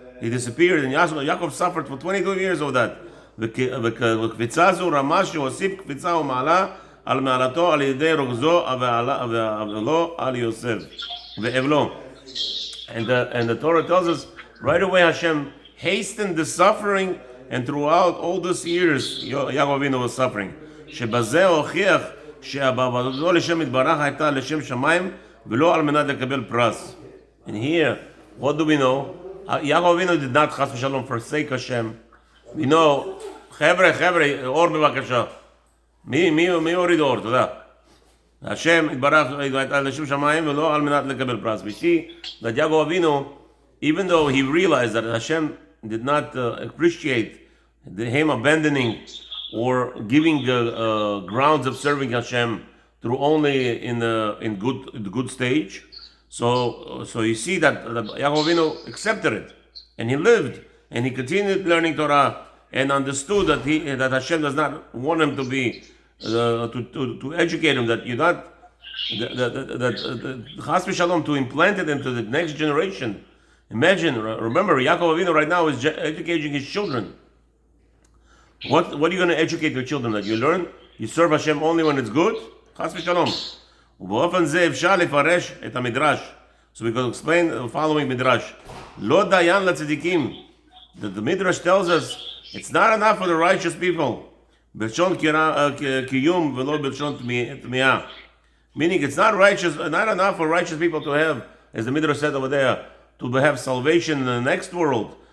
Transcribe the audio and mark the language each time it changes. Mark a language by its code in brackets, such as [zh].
[en] he disappeared, and Yaakov suffered for 22 years of that. [he] וקפיצה זו רמה שהוסיף קפיצה ומעלה על מעלתו על ידי רוגזו ואבלו על יוסף ואבלו. [en] And the Torah tells us right away Hashem hastened the suffering, and throughout all these years Yaakov Avinu was suffering. [he] שבזה הוכיח שעבודתו לשם יתברך הייתה לשם שמיים ולא על מנת לקבל פרס. [en] And here, what do we know? Yaakov Avinu did not chas v'shalom forsake Hashem. We know, [he] חבר'ה, אור בבקשה. מי הוריד אור? תודה. השם יתברך הייתה לשם שמיים ולא על מנת לקבל פרס. [en] We see that Yaakov Avinu, even though he realized that Hashem did not appreciate him abandoning or giving grounds of serving Hashem through only in good stage, so you see that Yaakov Avinu accepted it, and he lived, and he continued learning Torah, and understood that Hashem does not want him to be to educate him, that you're not that Chas v'Shalom, to implant it into the next generation. Imagine, remember, Yaakov Avinu right now is educating his children. What are you going to educate your children? That you learn, you serve Hashem only when it's good? Chas v'Shalom. [he] ובאופן זה אפשר לפרש את המדרש. [en] So we can explain the following midrash. [he] לא דיין לצדיקים. [en] That the midrash tells us it's not enough for the righteous people. [he] בלשון קיום ולא בלשון תמיהה. [en] Meaning it's not enough for righteous people to have, as the midrash said over there, to have salvation in the next world.